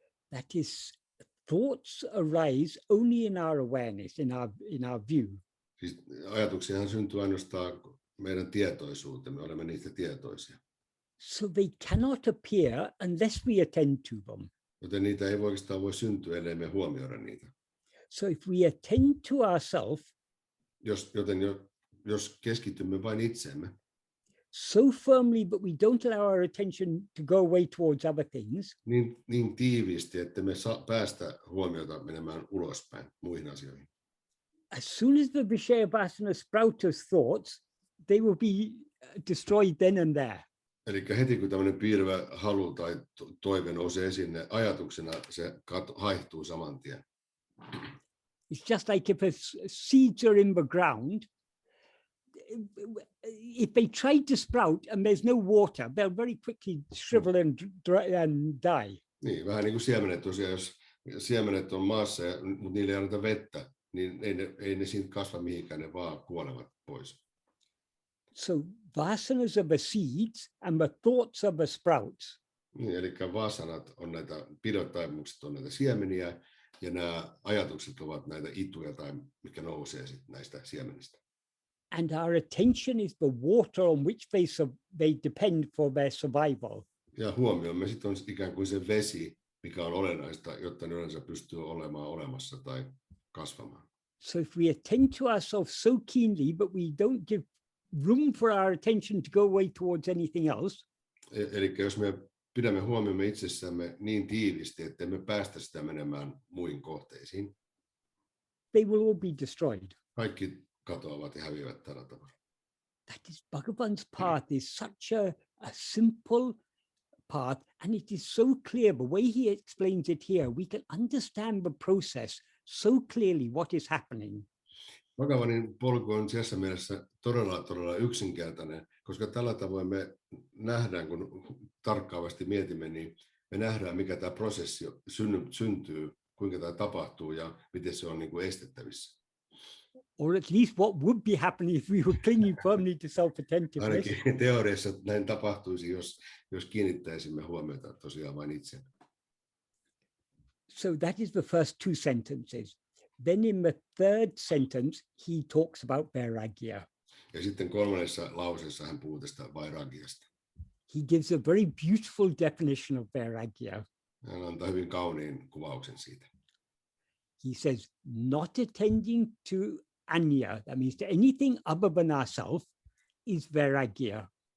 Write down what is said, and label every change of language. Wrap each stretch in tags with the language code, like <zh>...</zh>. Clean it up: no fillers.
<en>That is, thoughts arise only in our awareness, in our view.</en> <fi>Siis ajatuksiahan syntyy ainoastaan meidän tietoisuutemme, olemme niistä tietoisia.</fi> <en>So they cannot appear unless we attend to them.</en> <fi>Joten niitä ei oikeastaan voi syntyä, ellei me huomioida niitä.</fi> <en>So if we attend to ourselves,</en> <fi>jos keskitymme vain itseemme,</fi> <en>so firmly that we don't allow our attention to go away towards other things,</en> <fi>niin tiiviisti, että me päästä huomiota menemään ulospäin muihin asioihin.</fi> <en>As soon as the vishaya vasanas sprout as thoughts, they will be destroyed then and there.</en> <fi>Eli heti kun tämmöinen piilevä halu tai toive nousee esille ajatuksena, se haihtuu saman tien.</fi> <en>It's just like if seeds are in the ground, if they try to sprout and there's no water, they'll very quickly shrivel and die.</en> <fi>Niin, vähän niin kuin siemenet tosiaan, jos siemenet on maassa, mutta niille ei anneta vettä, niin ei ne siitä kasva mihinkään, ne vaan kuolevat pois.</fi> <en>So vasanas are the seeds and the thoughts are the sprouts.</en> <fi>Niin, eli vasanat on näitä pidotaipumukset, on näitä siemeniä, ja nämä ajatukset ovat näitä ituja, tai mikä nousee sitten näistä siemenistä.</fi> <en>And our attention is the water on which they depend for their survival.</en> <fi>Ja huomiomme sitten on ikään kuin se vesi, mikä on olennaista, jotta ne yleensä pystyy olemaan olemassa tai kasvamaan.</fi> <en>So if we attend to ourselves so keenly, but we don't give room for our attention to go away towards anything else.</en> <fi>Eli jos me pidämme huomiomme itsessämme niin tiivisti, että me päästä sitä menemään muihin kohteisiin,</fi> <en>they will all be destroyed.</en> <fi>kaikki katoavat ja häviävät tällä tavalla.</fi> <en>That is Bhagavan's path is such a simple path, and it is so clear. The way he explains it here, we can understand the process so clearly what is happening.</en> <fi>Bhagavanin polku on tässä mielessä todella yksinkertainen, koska tällä tavoin me nähdään, kun tarkkaavasti mietimme, niin me nähdään, mikä tämä prosessi syntyy, kuinka tämä tapahtuu ja miten se on niin kuin estettävissä.</fi> <en>Or at least what would be happening if we were clinging firmly to self-attentiveness.</en> <fi>Ainakin teoriassa näin tapahtuisi, jos kiinnittäisimme huomiota tosiaan vain itseen.</fi> <en>So that is the first two sentences. Then in the third sentence, he talks about vairagya.</en> <fi>Ja sitten kolmannessa lauseessa hän puhuu tästä vairagyasta.</fi> <en>He gives a very beautiful definition of vairagya.</en> <fi>Hän antaa hyvin kauniin kuvauksen siitä.</fi> <en>He says, not attending to anya, that means to anything other than ourselves, is vairagya.</en>